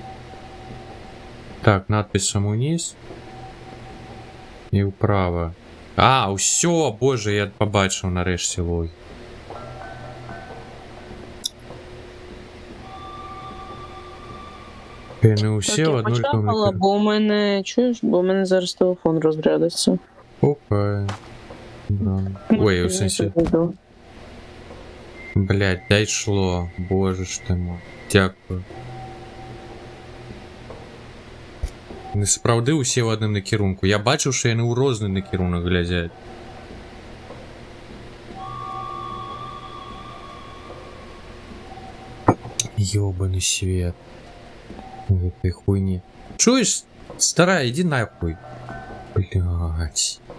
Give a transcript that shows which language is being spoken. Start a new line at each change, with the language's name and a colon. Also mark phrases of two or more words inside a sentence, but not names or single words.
Belarusian: Так, надписом униз. І ўправа. А, ўсё, боже, я побачыў нарэшце логіку. Яны ўсе Так, в я аднолькавым
Ukrainian: почекала,
Belarusian: накірунку.
Ukrainian: бо у мене, чуєш, бо у мене зараз телефон розрядиться.
Belarusian: Опа. Да. Ой, у сенсі.
Ukrainian: Блять, дай шло. Боже ж ти мой. Дякую.
Belarusian: Не сапраўды ўсе ў адным накірунку. Я бачыў, што яны ў розны накірунак глядзяць. Ёбаный свет. Гэтай хуйні. Чуеш, старая,
Russian: иди нахуй. Блять.